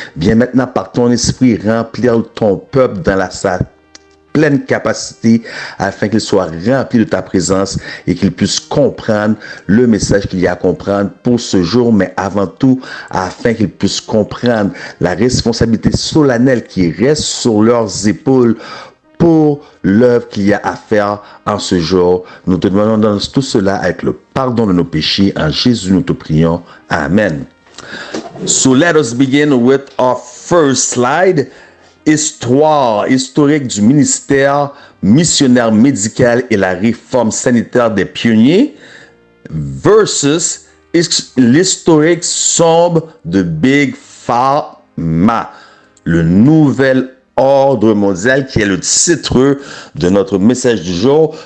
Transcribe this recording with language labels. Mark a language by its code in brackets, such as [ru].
[fr] Viens maintenant par ton esprit remplir ton peuple dans sa pleine capacité afin qu'il soit rempli de ta présence et qu'il puisse comprendre le message qu'il y a à comprendre pour ce jour, mais avant tout afin qu'il puisse comprendre la responsabilité solennelle qui reste sur leurs épaules pour l'œuvre qu'il y a à faire en ce jour. Nous te demandons tout cela avec le pardon de nos péchés. En Jésus, nous te prions. Amen. [en] So let us begin with our first slide. [fr] Histoire historique du ministère missionnaire médical et la réforme sanitaire des pionniers versus l'historique sombre de Big Pharma, le nouvel ordre mondial qui est le titre de notre message du jour.